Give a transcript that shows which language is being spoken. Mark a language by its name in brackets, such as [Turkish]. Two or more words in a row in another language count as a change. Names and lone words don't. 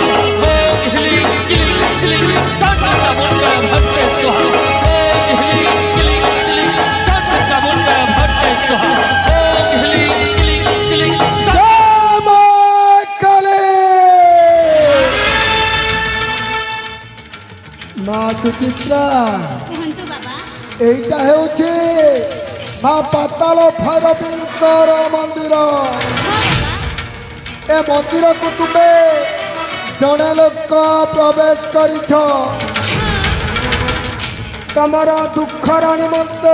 [Sanskrit] ओम ह्रीं क्लीं श्रीं चण्डी चामुण्डा भट्टे स्वाहा। ओम ह्रीं क्लीं श्रीं चण्डी चामुण्डा भट्टे स्वाहा। ओम ह्रीं क्लीं श्रीं [Hindi] जय मा काली। मा सुचित्रा [Odia] କୁହନ୍ତୁ ବାବା। এইটা ହେଉଛି ମା ପାତାଳ ଭୈରବୀଙ୍କର ମନ୍ଦିର। ଏ ମନ୍ଦିରକୁ ତୁମେ ଜଣେ ଲୋକ ପ୍ରବେଶ କରିଛ। ତମର ଦୁଃଖର ନିମନ୍ତେ